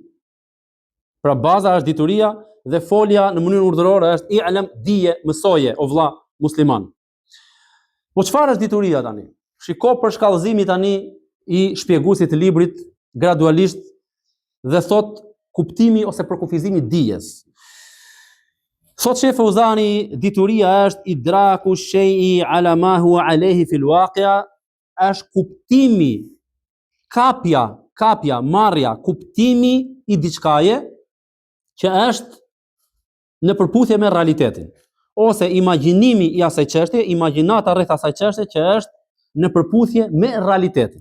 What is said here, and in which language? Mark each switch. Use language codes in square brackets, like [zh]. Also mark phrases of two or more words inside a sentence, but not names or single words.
[sq] Pra baza është dituria dhe folja në mënyrën urdhërore është i'lam, dije, mësoje, o vlla musliman. Po çfarë është dituria tani? Shiko për shkallëzimin tani i shpjeguesit të librit gradualisht dhe thot kuptimi ose përkufizimi dijes. Thot Sheh Fauzani, dituria është [ar] إدراك الشيء على ما هو عليه في الواقع', [sq] është kuptimi, kapja, marrja, kuptimi i diçkaje që është në përputhje me realitetin, ose imagjinimi i asaj çështje, imagjinata rreth asaj çështje që është në përputhje me realitetin.